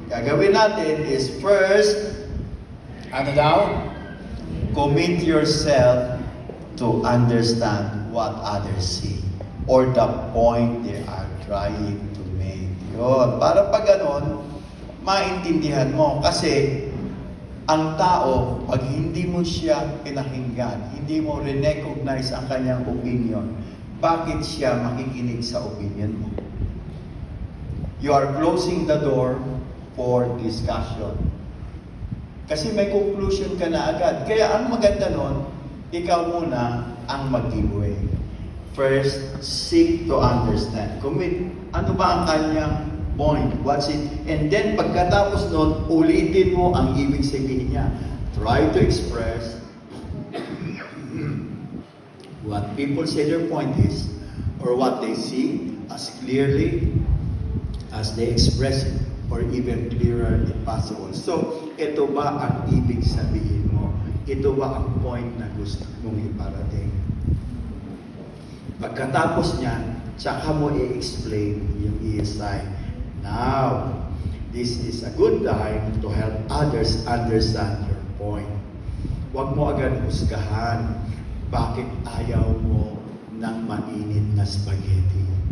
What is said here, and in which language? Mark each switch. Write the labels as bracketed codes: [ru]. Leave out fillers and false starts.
[tl] Gagawin natin is first, ano daw? [en] Commit yourself to understand what others see or the point they are trying to make. [tl] Yun. Para pag ganon, maintindihan mo. Kasi ang tao, pag hindi mo siya pinakinggan, hindi mo recognize ang kanyang opinion, bakit siya makikinig sa opinion mo? [en] You are closing the door for discussion. [tl] Kasi may conclusion ka na agad. Kaya ang maganda nun, ikaw muna ang mag-giveaway. [en] First, seek to understand. [tl] Ano ba ang kanyang point? [en] What's it? [tl] And then, pagkatapos nun, ulitin mo ang ibig sabihin niya. [en] Try to express what people say their point is, or what they see as clearly as they express it, or even clearer if possible. [tl] So, ito ba ang ibig sabihin mo? Ito ba ang point na gusto mong iparating? Pagkatapos niyan, tsaka mo i-explain yung ESI. [en] Now, this is a good time to help others understand your point. [tl] Huwag mo agad husgahan bakit ayaw mo ng mainit na spaghetti.